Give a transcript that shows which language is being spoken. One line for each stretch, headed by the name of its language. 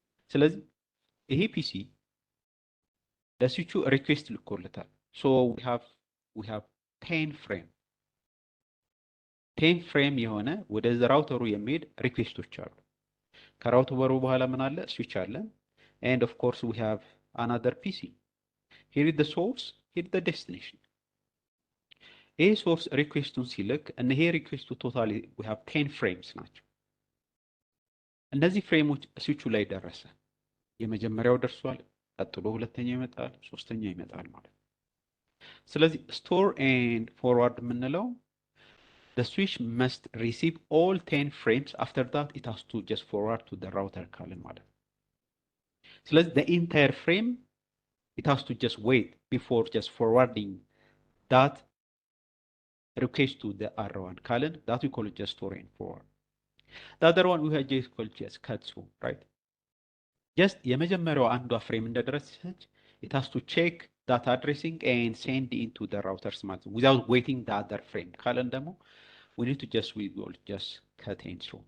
Amharic: ስለዚህ ይሄ PC ለስዊቹ ሪኩዌስት ልኮለታል።
English: so we have 10
Amharic: ፍሬም የሆነ ወደ ራውተሩ የሚሄድ ሪኩዌስቶች አሉ። ከራውተሩ በኋላ ምን አለ? ስዊች አለ።
English: and of course we have another PC. here is the source, here is the destination.
Amharic: ይሄ ሶርስ ሪኩዌስቱን ሲልክ እና ይሄ ሪኩዌስቱ ቶታሊ
English: we have 10
Amharic: ፍሬምስ ናቸው። እነዚህ ፍሬሞች ስዊቹ ላይ ደረሰ። የመጀመሪያው ደርሷል፣ ቀጥሎ ሁለተኛው ይመጣል፣ ሶስተኛው ይመጣል ማለት ነው። ስለዚህ ስቶር ኤንድ ፎርዋርድ የምንለው
English: the switch must receive all 10 frames. After that it has to just forward to the router
Amharic: ካልን ማለት ነው። ስለዚህ
English: the entire frame it has to just wait before just forwarding that request to the other one
Amharic: ካልን
English: that we call it just store and forward. the other one we have just called just cut through, right? just
Amharic: የመጀመሪያው አንዷ ፍሬም እንደደረሰች
English: it has to check that addressing and send into the routers
Amharic: ማለት ነው
English: without waiting the other frame
Amharic: ካልን ደግሞ
English: we need to just cut and through.